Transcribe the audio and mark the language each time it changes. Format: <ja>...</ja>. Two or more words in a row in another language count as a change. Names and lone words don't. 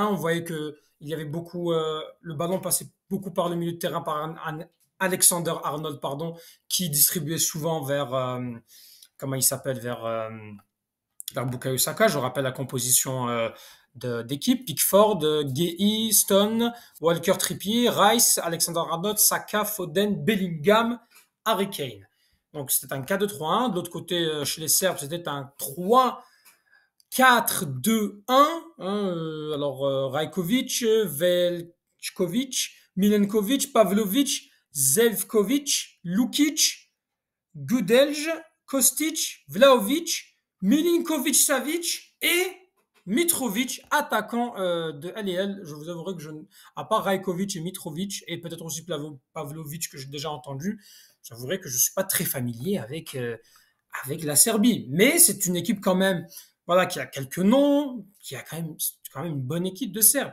<fr>On voyait que il y avait beaucoup, le ballon passait beaucoup par le milieu de terrain par Alexander Arnold, pardon, qui distribuait souvent vers, comment il s'appelle, vers Bukayo Saka. Je rappelle la composition d'équipe: Pickford, Guehi, Stone, Walker Trippier, Rice, Alexander Arnold, Saka, Foden, Bellingham, Harry Kane. Donc c'était un 4-2-3-1. De l'autre côté, chez les Serbes, c'était un 3-4-2-1. Hein, alors Rajkovic, Veljkovic, Milenkovic, Pavlovic, Zelkovic, Lukic, Gudelj, Kostic, Vlahovic, Milinkovic-Savic et Mitrovic, attaquant de LL. Je vous avouerai que à part Rajkovic et Mitrovic, et peut-être aussi Pavlovic que j'ai déjà entendu, j'avouerai que je suis pas très familier avec la Serbie. Mais c'est une équipe quand même, voilà, qui a quelques noms, qui a quand même une bonne équipe de Serbes.</fr>